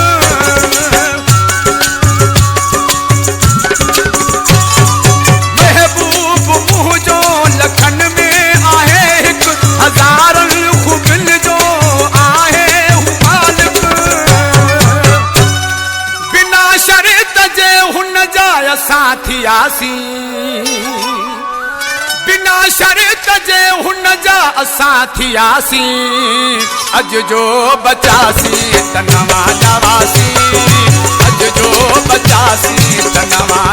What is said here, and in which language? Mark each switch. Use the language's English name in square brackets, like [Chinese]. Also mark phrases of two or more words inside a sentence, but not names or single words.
[Sindhi] महबूब मुँह जो लखन में आहे हिक हजार खुदल जो आहे मालिक। बिना शर्त जे हुन जा साथियासी, बिना शर्त जे हुन जा साथियासी, अज जो बचासी तनवा जवासी, अज जो बचासी तनवा